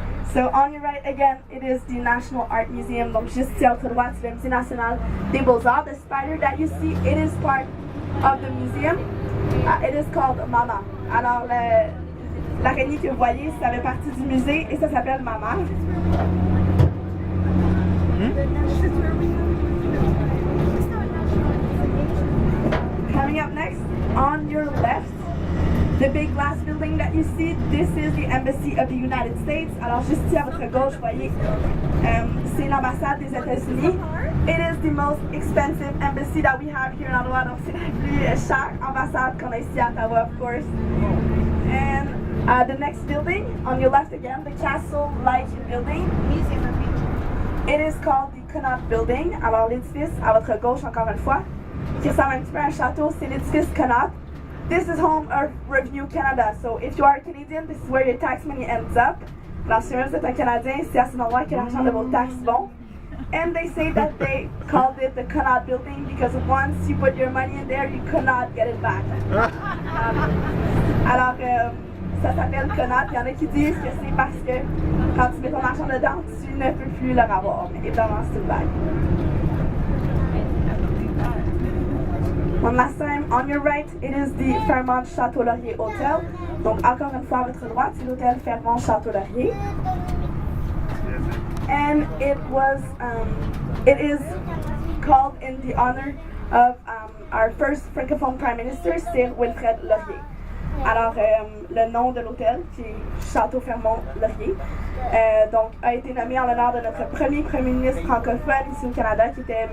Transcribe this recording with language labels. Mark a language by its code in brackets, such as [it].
[en] So on your right, again, it is the National Art Museum. [fr] Donc juste ici à votre droite, c'est le Musée national des Beaux-Arts. [en] The spider that you see, it is part of the museum. It is called Mama. [fr] Alors l'araignée que vous voyez, ça fait partie du musée et ça s'appelle Mama. [en] Coming up next, on your left, the big glass building that you see, this is the Embassy of the United States. [fr] Alors juste ici à votre gauche, vous voyez, c'est l'ambassade des États-Unis. [en] It is the most expensive embassy that we have here in Ottawa. [fr] Donc c'est la plus chère ambassade qu'on a ici à Ottawa, [en] of course. And the next building, on your left again, the castle-like building. It is called the Connaught Building. [fr] Alors l'édifice à votre gauche, encore une fois, qui ressemble un petit peu à un château, c'est l'édifice Connaught. [en] This is home of Revenue Canada. So if you are a Canadian, this is where your tax money ends up. [fr] Alors si vous êtes un Canadien, c'est à cet endroit que l'argent de vos taxes vont. [en] And they say that they called it the Connaught Building because once you put your money in there, you could not get it back. [fr] Alors, ça s'appelle Connaught. Il y en a qui disent que c'est parce que quand tu mets ton argent dedans, tu ne peux plus le revoir. Mais évidemment, c'est une blague. [en] One last time, on your right, it is the Fairmont Château Laurier Hotel. [fr] Donc, encore une fois, à votre droite, c'est l'hôtel Fairmont Château Laurier. [en] And it is called in the honor of our first francophone prime minister, Sir Wilfrid Laurier. [fr] Alors, le nom de l'hôtel, qui est Château Fairmont Laurier, donc, a été nommé en l'honneur de notre premier premier ministre francophone ici au Canada, qui était M.